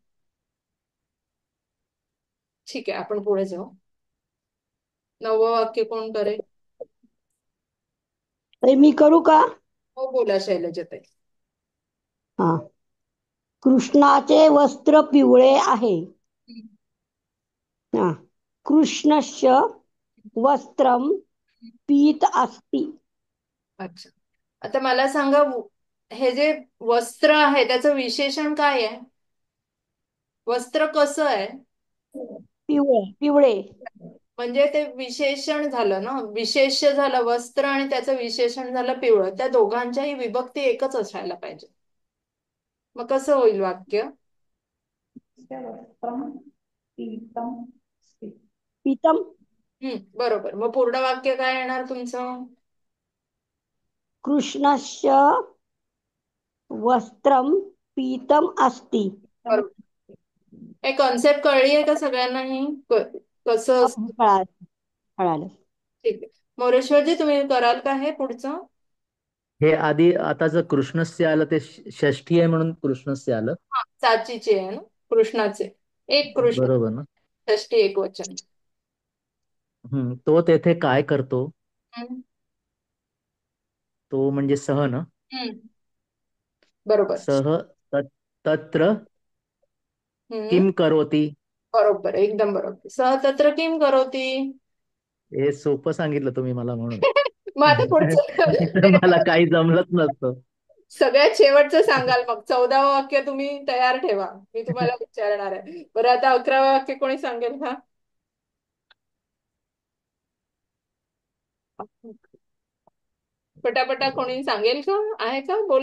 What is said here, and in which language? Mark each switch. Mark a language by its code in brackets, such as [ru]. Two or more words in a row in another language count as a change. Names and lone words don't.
[mr] ठीक आहे, आपण पुढे जाऊ. 9वं वाक्य कोण करेल? ताई मी करू का? हो, बोला शैलजाताई. हा. कृष्णाचे वस्त्र पिवळे आहे. हा. [sa] कृष्णस्य वस्त्रम पीत अस्ति. [mr] अच्छा, आता मला सांगा, हे जे वस्त्र आहे त्याचं विशेषण काय आहे? वस्त्र कसं आहे? पिवळे पिवळे. म्हणजे ते विशेषण झालं ना, विशेष्य झालं वस्त्र आणि त्याचं विशेषण झालं पिवळं. त्या दोघांच्याही विभक्ती एकच असायला पाहिजे. मग कसं होईल वाक्य? पीतम. बरोबर. मग पूर्ण वाक्य काय येणार तुमचं? [sa] कृष्णस्य वस्त्रम पीतम अस्ति. [mr] बरोबर. हे कॉन्सेप्ट कळली आहे का सगळ्यांनाही? कसं असतं? कळालं कळालं. ठीक आहे, मोरेश्वरजी तुम्ही कराल का हे पुढचं? हे आधी आता जर कृष्णस्य आलं ते षष्ठी आहे म्हणून कृष्णस्य आलं. हा, चाचीचे आहे ना, कृष्णाचे. एक कृष्ण, बरोबर ना? षष्टी एक वचन. तो तेथे काय करतो? हम्म, तो म्हणजे सह ना. हम्म, बरोबर. [sa] सह तत्र हम्म, किम करोती. [mr] बरोबर, एकदम बरोबर. [sa] सह तत्र किम करोती. [mr] हे सोपं सांगितलं तुम्ही मला म्हणून. मग आता तर मला पुढचं काही जमलंच नसतं. सगळ्यात शेवटचं सांगाल मग. 14वं वाक्य तुम्ही तयार ठेवा, मी तुम्हाला विचारणार आहे. बरं, आता 11वं वाक्य कोणी सांगेल का? पटापटा कोणी सांगेल का? आहे का? बोला.